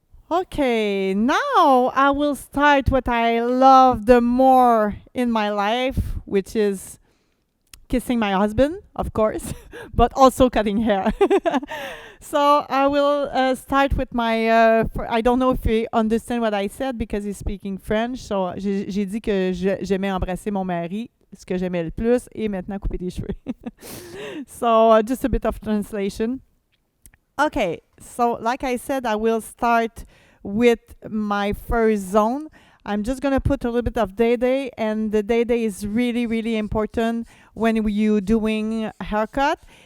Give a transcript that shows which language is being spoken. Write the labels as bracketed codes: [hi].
[en] Okay, now I will start what I love the more in my life, which is kissing my husband, of course, but also cutting hair. So I will start with my. I don't know if you understand what I said because he's speaking French. [fr] So j'ai dit que j'aimais embrasser mon mari, ce que j'aimais le plus, et maintenant couper des cheveux. [en] So just a bit of translation. Okay, so like I said, I will start with my first zone. I'm just going to put a little bit of day-day, and the day-day is really, really important when you're doing a haircut.